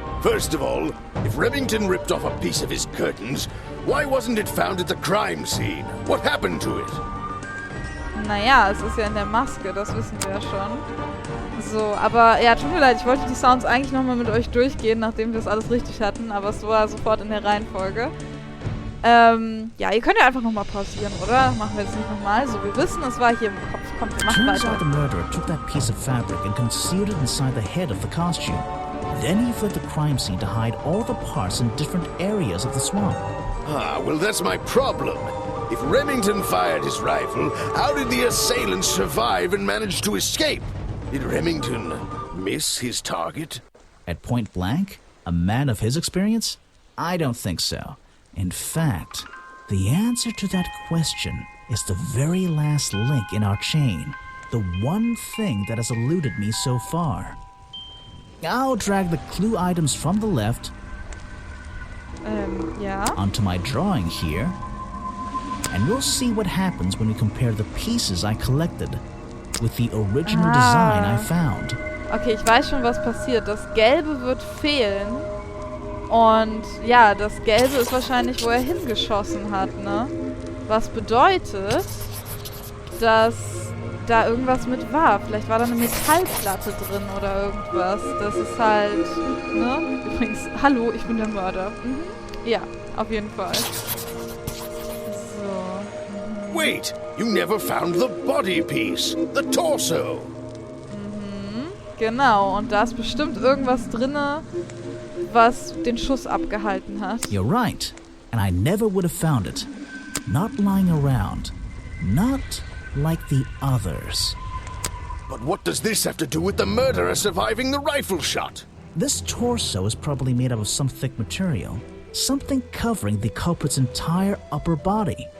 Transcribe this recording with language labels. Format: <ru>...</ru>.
<en>First of all, if Remington ripped off a piece of his curtains, why wasn't it found at the crime scene? What happened to it?</en> <de>Naja, es ist ja in der Maske, das wissen wir ja schon. So, aber ja, tut mir leid, ich wollte die Sounds eigentlich nochmal mit euch durchgehen, nachdem wir es alles richtig hatten, aber es war sofort in der Reihenfolge. Ja, ihr könnt ja einfach nochmal pausieren, oder? Machen wir jetzt nicht nochmal. So, wir wissen, es war hier im Kopf. Kommt, wir machen</de> <en>Turns</en> <de>weiter.</de> <en>out the murderer took that piece of fabric and concealed it inside the head of the costume. Then he fled the crime scene to hide all the parts in different areas of the swamp. Well, that's my problem. If Remington fired his rifle, how did the assailant survive and manage to escape? Did Remington miss his target? At point blank? A man of his experience? I don't think so. In fact, the answer to that question is the very last link in our chain. The one thing that has eluded me so far. I'll drag the clue items from the left</en> <de>Ja.</de> <en>onto my drawing here, and we'll see what happens when we compare the pieces I collected with the original design I found.</en> <de>Okay, ich weiß schon, was passiert. Das Gelbe wird fehlen. Und ja, das Gelbe ist wahrscheinlich, wo er hingeschossen hat, ne? Was bedeutet, dass da irgendwas mit war. Vielleicht war da eine Metallplatte drin oder irgendwas. Das ist halt, ne? Übrigens, hallo, ich bin der Mörder. Ja, auf jeden Fall. So.</de> <en>Wait, you never found the body piece, the torso.</en> <de>Genau, und da ist bestimmt irgendwas drinne, was den Schuss abgehalten hat.</de> <en>You're right, and I never would have found it. Not lying around. Not like the others. But what does this have to do with the murderer surviving the rifle shot? This torso is probably made up of some thick material. Something covering the culprit's entire upper body.</en>